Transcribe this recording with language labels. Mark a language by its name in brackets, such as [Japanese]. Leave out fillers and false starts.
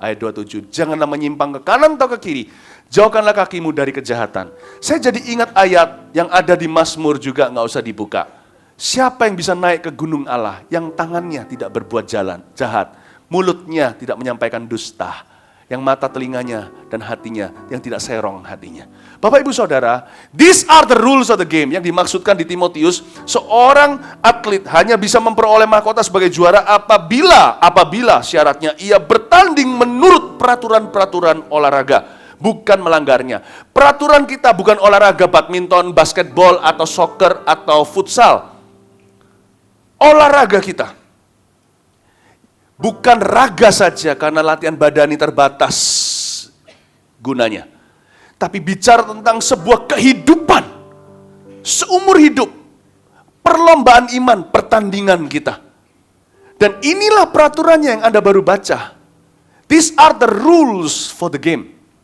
[Indonesian] Ayat 27, janganlah menyimpang ke kanan atau ke kiri. Jauhkanlah kakimu dari kejahatan. Saya jadi ingat ayat yang ada di Mazmur juga, nggak usah dibuka. Siapa yang bisa naik ke gunung Allah, yang tangannya tidak berbuat jahat, mulutnya tidak menyampaikan dusta, yang mata telinganya dan hatinya yang tidak serong hatinya. Bapak, Ibu, Saudara, [English] these are the rules of the game. [Indonesian] Yang dimaksudkan di Timotius, seorang atlet hanya bisa memperoleh mahkota sebagai juara apabila syaratnya ia bertanding menurut peraturan-peraturan olahraga, bukan melanggarnya. Peraturan kita bukan olahraga badminton, basketball, atau soccer, atau futsal. Olahraga kita bukan raga saja karena latihan badani terbatas gunanya. Tapi bicara tentang sebuah kehidupan, seumur hidup, perlombaan iman, pertandingan kita. Dan inilah peraturannya yang Anda baru baca. [English] These are the rules for the game.